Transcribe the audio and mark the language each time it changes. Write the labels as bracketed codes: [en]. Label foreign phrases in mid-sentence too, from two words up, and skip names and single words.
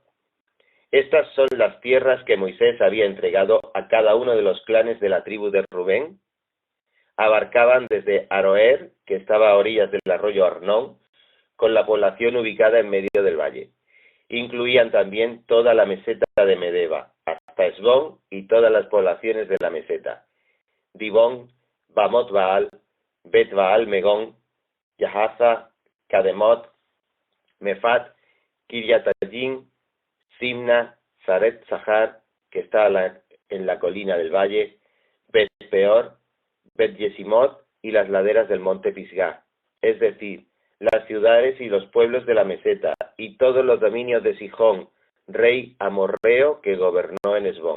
[es] Estas son las tierras que Moisés había entregado a cada uno de los clanes de la tribu de Rubén. Abarcaban desde Aroer, que estaba a orillas del arroyo Arnón, con la población ubicada en medio del valle. Incluían también toda la meseta de Medeba, hasta Esbón y todas las poblaciones de la meseta: Dibón, Bamot Baal, Bet Baal Megón, Yahaza, Kademot, Mefat, Kiriatayim, Simna, Zaret Zahar, que está en la colina del valle, Bet Peor, Bet Yesimot y las laderas del monte Pisgah, es decir, las ciudades y los pueblos de la meseta, y todos los dominios de Sihón, rey amorreo que gobernó en Esbón.